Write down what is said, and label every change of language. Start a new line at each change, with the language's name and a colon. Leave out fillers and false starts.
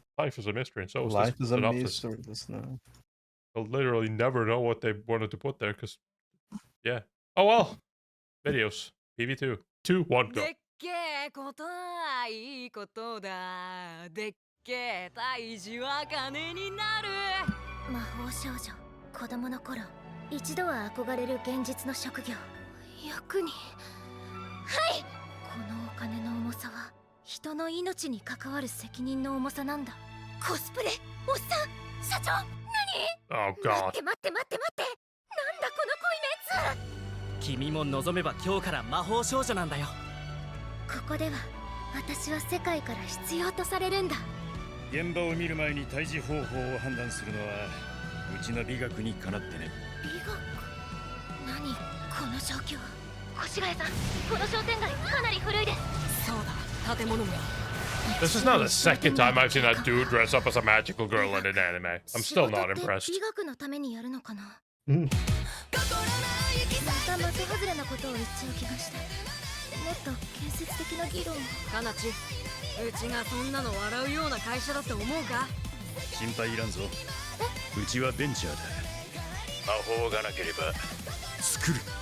English: Life is a mystery, and so is Life this is a synopsis. mystery. This now. I'll literally never know what they wanted to put there, because, yeah. Oh well. Videos. PV2. 2, 1, go.
Japanese: でっけえことはいいことだ。でっけえ大事は金になる。魔法少女、子供の頃、一度は憧れる現実の職業。役に。はい。このお金の重さは、人の命に関わる責任の重さなんだ。コスプレ、おっさん、社長、何？
English: Oh god.
Japanese: 待って待って待って待って。なんだこの濃いメンツ。君も望めば今日から魔法少女なんだよ。ここでは私は世界から必要とされるんだ。現場を見る前に退治方法を判断するのはうちの美学にかなってね。美学？何この状況。越谷さん、この商店街かなり古いです。そうだ、建物も。
English: This is not the second time I've seen that dude dress up as a magical girl in an anime. I'm still not impressed.
Japanese: 美学のためにやるのかな。また的外れなことを言っちゃう気がして。もっと建設的な議論を。かなち、うちがそんなの笑うような会社だと思うか？心配いらんぞ。うちはベンチャーだ。魔法がなければ作る。